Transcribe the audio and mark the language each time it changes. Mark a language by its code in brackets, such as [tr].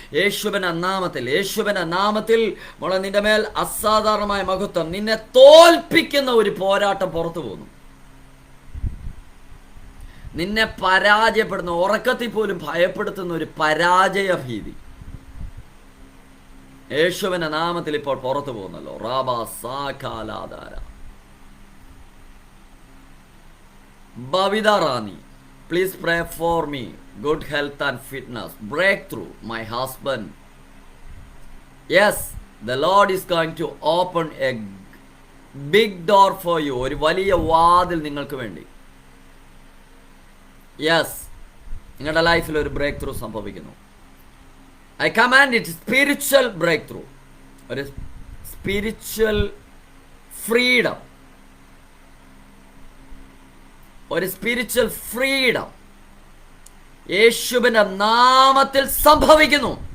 [ml] യേശുവിൻ്റെ നാമത്തിൽ മോളെ നിന്റെ മേൽ അസാധാരണമായ മഹത്വം, നിന്നെ തോൽപ്പിക്കുന്ന ഒരു പോരാട്ടം പുറത്തു പോകുന്നു. നിന്നെ പരാജയപ്പെടുന്ന, ഉറക്കത്തിൽ പോലും ഭയപ്പെടുത്തുന്ന ഒരു പരാജയ ഭീതി യേശുവിൻ്റെ നാമത്തിൽ ഇപ്പോൾ പുറത്തു പോകുന്നല്ലോ. [en] റാബ സാഖാലാധാര ബവിത റാണി, please pray for me, good health and fitness, breakthrough, my husband. Yes, the Lord is going to open a big door for you. [ml] ഒരു വലിയ വാതിൽ നിങ്ങൾക്ക് വേണ്ടി. യെസ്, നിങ്ങളുടെ ലൈഫിൽ ഒരു ബ്രേക്ക് ത്രൂ സംഭവിക്കുന്നു. [en] I command it spiritual breakthrough, [ml] ഒരു സ്പിരിച്വൽ ഫ്രീഡം, ഒരു സ്പിരിച്വൽ ഫ്രീഡം യേശുവിൻ്റെ നാമത്തിൽ സംഭവിക്കുന്നു.